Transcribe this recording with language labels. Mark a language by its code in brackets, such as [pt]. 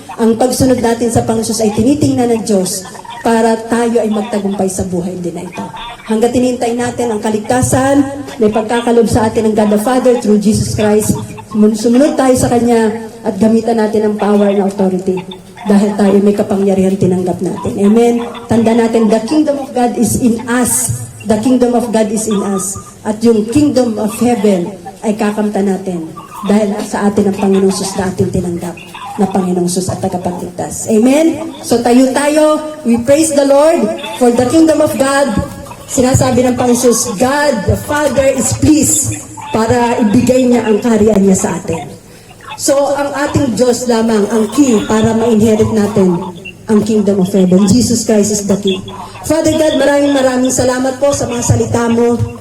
[tl] Ang pagsunod natin sa Panginoong Jesus ay tinitingnan ng Diyos para tayo ay magtagumpay sa buhay din na ito. Hanggat tinintay natin ang kaligtasan, may pagkakalob sa atin ng God the Father through Jesus Christ, sumunod tayo sa Kanya at gamitan natin ang [en] power and authority. [tl] Dahil tayo may kapangyarihan tinanggap natin. Amen? Tanda natin, [en] the kingdom of God is in us. The kingdom of God is in us. [tl] At yung kingdom of heaven ay kakamta natin dahil sa atin ang Panginoong Jesus na ating tinanggap na Panginoong Jesus at tagapagligtas. Amen? So tayo, [en] we praise the Lord for the kingdom of God. [tl] Sinasabi ng Panginoong Jesus, [en] God the Father is pleased [tl] para ibigay niya ang kaharian niya sa atin. So, ang ating Diyos lamang ang key para ma-inherit natin ang kingdom of heaven. [en] Jesus Christ is the key. [tl] Father God, maraming salamat po sa mga salita mo.